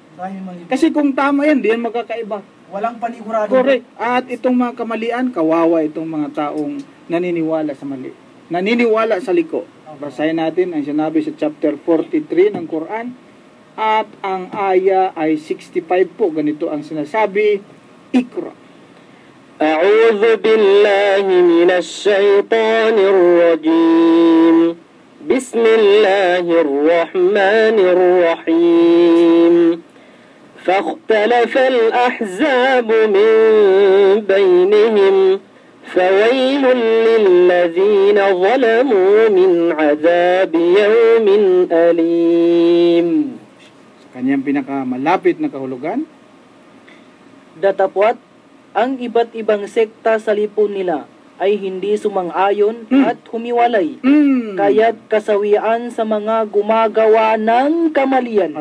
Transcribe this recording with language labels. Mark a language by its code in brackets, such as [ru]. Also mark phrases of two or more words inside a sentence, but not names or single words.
[tl] Kasi kung tama yan, di yan magkakaiba. Walang panigurado. Correct. At itong mga kamalian, kawawa itong mga taong naniniwala sa mali. Naniniwala sa liko. Basahin natin ang sinabi sa chapter 43 ng Quran. At ang aya ay 65 po. Ganito ang sinasabi. Ikra. [ar] أعوذ بالله من الشيطان الرجيم بسم الله الرحمن الرحيم فاختلف الأحزاب من بينهم فويل للذين ظلموا من عذاب يوم أليم. [tl] Kanyang pinakamalapit na kahulugan. Datapwat, ang iba't ibang sekta sa lipon nila ay hindi sumang-ayon at humiwalay. Kaya't kasawian sa mga gumagawa ng kamalian.